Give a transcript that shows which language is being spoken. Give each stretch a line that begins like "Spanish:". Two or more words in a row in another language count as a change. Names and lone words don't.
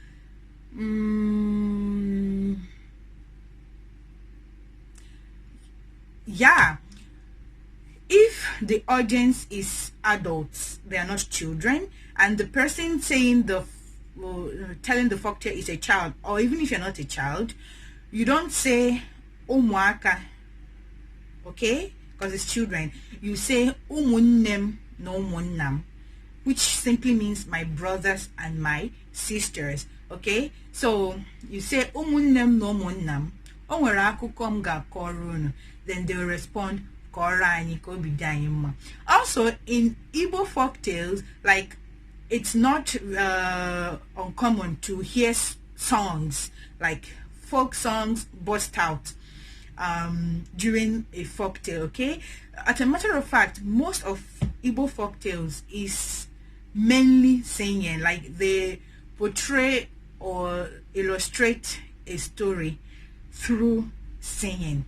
English: Yeah, if the audience is adults, they are not children, and the person saying the telling the folktale is a child, or even if you're not a child, you don't say umuaka okay, because it's children, you say
Igbo: umunnem no umunnam,
English: which simply means my brothers and my sisters. Okay, so you say
Igbo: umunnem no umunnam, o nwere akụkọ m ga-akọrọ unu,
English: then they will respond
Igbo: kọrọ anyị ka obi dị anyị mma.
English: Also in Igbo folk tales, like, it's not uncommon to hear songs, like folk songs burst out during a folk tale. Okay, as a matter of fact, most of Igbo folk tales is mainly singing, like they portray or illustrate a story through singing.